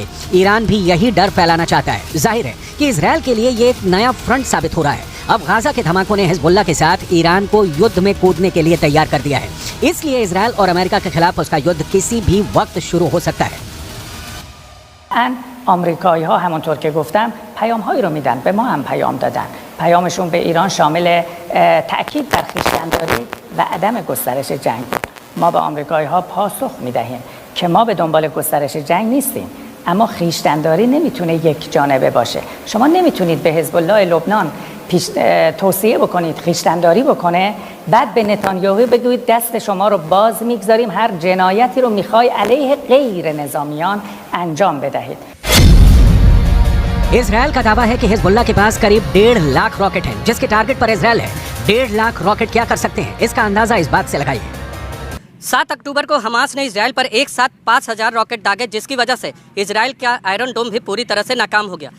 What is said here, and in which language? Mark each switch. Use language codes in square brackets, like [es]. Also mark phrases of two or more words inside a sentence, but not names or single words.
[hi] ईरान भी यही डर फैलाना चाहता है। जाहिर है कि इजराइल के लिए ये एक नया फ्रंट साबित हो रहा है। अब गाजा के धमाकों ने हिजबुल्लाह के साथ ईरान को युद्ध में कूदने के लिए तैयार कर दिया है। इसलिए इजराइल और अमेरिका के खिलाफ उसका युद्ध किसी भी वक्त शुरू हो सकता है। [fa] And آمریکایی ها همونطور که گفتم پیام هایی رو میدن، به ما هم پیام دادن. پیامشون به ایران شامل تأکید بر خویشتن‌داری و عدم گسترش جنگ بود. ما به آمریکایی ها پاسخ میدهیم که ما به دنبال گسترش جنگ نیستیم، اما خویشتن‌داری نمیتونه یک جانبه باشه. شما نمیتونید به حزب الله لبنان توصیه بکنید خویشتن‌داری بکنه، بعد به نتانیاهو بگویید دست شما رو باز میگذاریم، هر جنایتی رو میخوای علیه غیر نظامیان انجام بدهید. [hi] इजरायल का दावा है कि हिजबुल्लाह के पास करीब 1.5 लाख रॉकेट हैं, जिसके टारगेट पर इजरायल है। 1.5 लाख रॉकेट क्या कर सकते हैं, इसका अंदाजा इस बात से लगाइए। 7 अक्टूबर को हमास ने इजराइल पर एक साथ 5,000 रॉकेट दागे, जिसकी वजह से इजराइल का आयरन डोम भी पूरी तरह से नाकाम हो गया।